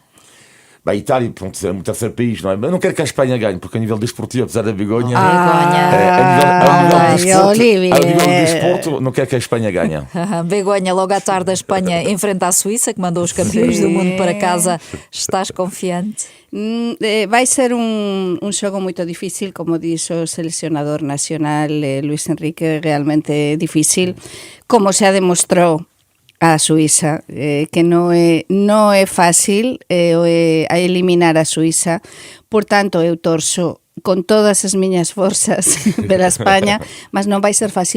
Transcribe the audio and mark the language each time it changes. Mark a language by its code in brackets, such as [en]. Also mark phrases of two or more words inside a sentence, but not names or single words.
[pt] A Itália, pronto, é um terceiro país, não é? Mas não quero que a Espanha ganhe, porque a nível desportivo, apesar da Begonha, a nível de desporto, não quero que a Espanha ganhe. Begonha, logo à tarde a Espanha enfrenta a Suíça, que mandou os campeões do mundo para casa. Estás confiante? Vai ser um jogo muito difícil, como diz o selecionador nacional Luis Enrique, realmente difícil, como se demostrou a Suíça, que non é fácil a eliminar a Suíça. [gl] Por tanto, eu torço con todas as miñas forzas pela España, mas non vai ser fácil.